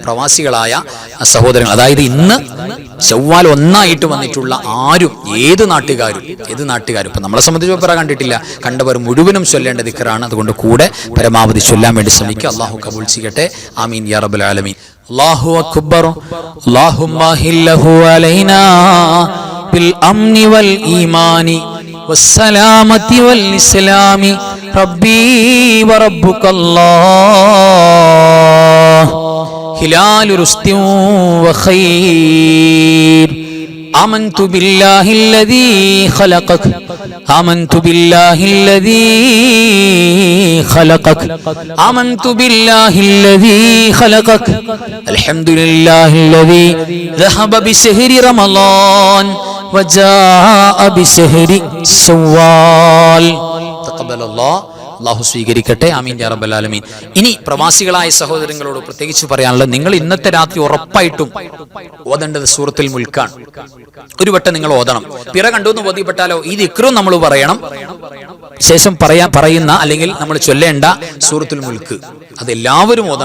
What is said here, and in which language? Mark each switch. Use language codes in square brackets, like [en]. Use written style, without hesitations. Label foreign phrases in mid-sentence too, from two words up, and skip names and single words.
[ml] പ്രവാസികളായ സഹോദരങ്ങൾ, അതായത് ഇന്ന് ശവ്വാൽ ഒന്നായിട്ട് വന്നിട്ടുള്ള ആരും, ഏത് നാട്ടുകാരും ഇപ്പം നമ്മളെ സംബന്ധിച്ച് പിറ കണ്ടിട്ടില്ല, കണ്ടവർ മുഴുവനും ചൊല്ലേണ്ട ദിക്റാണ്. അതുകൊണ്ട് കൂടെ പരമാവധി ചൊല്ലാൻ വേണ്ടി ശ്രമിക്കുക. അല്ലാഹു കബൂൽ ചെയ്യട്ടെ. [ar] آمين يا رب العالمين الله أكبر. اللهم أهله علينا بالأمن والإيمان والسلامة والإسلام ربي وربك الله هلال رشد وخير آمنت بالله الذي خلقك آمنت بالله الذي خلقك آمنت بالله الذي خلقك الحمد لله الذي ذهب بشهر رمضان وجاء بشهر شوال تقبل الله. [ml] അല്ലാഹു സ്വീകരിക്കട്ടെ. [ar] آمين يا رب العالمين. [ml] ഇനി പ്രവാസികളായ സഹോദരങ്ങളോട് പ്രത്യേകിച്ച് പറയാനുള്ളത്, നിങ്ങൾ ഇന്നത്തെ രാത്രി ഉറപ്പായിട്ടും ഓതേണ്ടത് സൂറത്തുൽ മുൽക്കാണ്. ഒരു വട്ടം നിങ്ങൾ ഓതണം. പിറ കണ്ടു എന്ന് ബോധ്യപ്പെട്ടാലോ ഈ ദിക്റും നമ്മൾ പറയണം. ശേഷം പറയുന്ന അല്ലെങ്കിൽ നമ്മൾ ചൊല്ലേണ്ട സൂറത്തുൽ മുൽക്ക് അതെല്ലാവരും ഓതണം.